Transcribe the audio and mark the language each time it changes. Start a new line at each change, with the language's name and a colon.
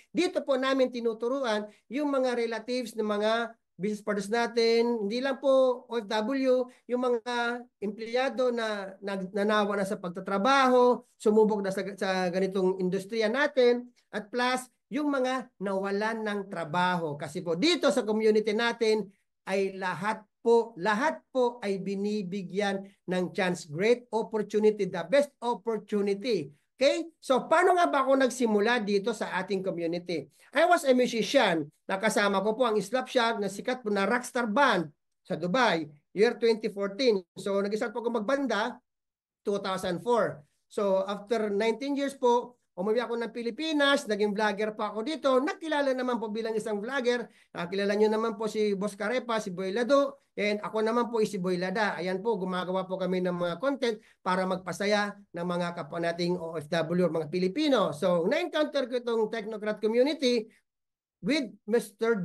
Filipino: Dito po namin tinuturuan yung mga relatives ng mga business partners natin, hindi lang po OFW, yung mga empleyado na nanawa na sa pagtatrabaho, sumubok na sa ganitong industriya natin, at plus yung mga nawalan ng trabaho. Kasi po dito sa community natin ay lahat lahat po ay binibigyan ng chance.
English: Great opportunity, the best opportunity. Okay?
Filipino: So, paano nga ba ako nagsimula dito sa ating community?
English: I was a musician.
Filipino: Nakasama ko po ang Slapshot na sikat po na rockstar band sa Dubai, year 2014. So, nag-start po ako magbanda 2004. So, after 19 years po, umuwi ako ng Pilipinas, naging vlogger pa ako dito. Nakilala naman po bilang isang vlogger. Nakilala nyo naman po si Boss Carepa, si Boy Lado, and ako naman po si Boy Lada. Ayan po, gumagawa po kami ng mga content para magpasaya ng mga kapwa nating OFW or mga Pilipino. So, na-encounter ko itong Technocrat community with Mr.